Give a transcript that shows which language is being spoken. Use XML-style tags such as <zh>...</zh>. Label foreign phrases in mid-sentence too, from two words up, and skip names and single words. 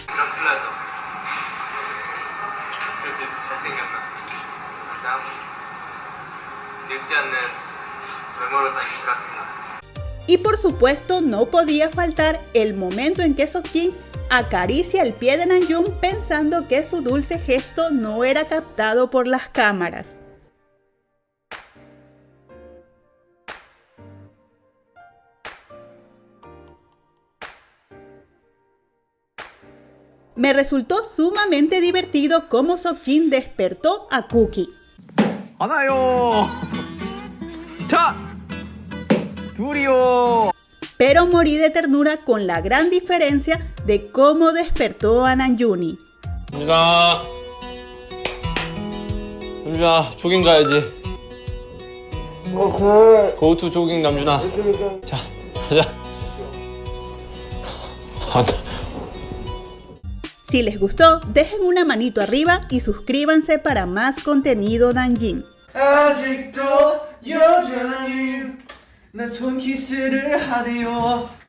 <es>Y por supuesto no podía faltar el momento en que Seokjin acaricia el pie de Namjoon pensando que su dulce gesto no era captado por las cámaras. Me resultó sumamente divertido cómo Seokjin despertó a Cookie.</es> <ko>하나요. 자, 둘이요.</ko> <es>Pero morí de ternura con la gran diferencia de cómo despertó a Namjoon.</es> <ko>남준아 조깅 가야지.</ko> <en>Go to</en> <ko>조깅 남준아. 자 가자.</ko> <es>Si les gustó, dejen una manito arriba y suscríbanse para más contenido Nanjing.</es> <ko>아직도 여전히 난 손키스를 하네요.</ko>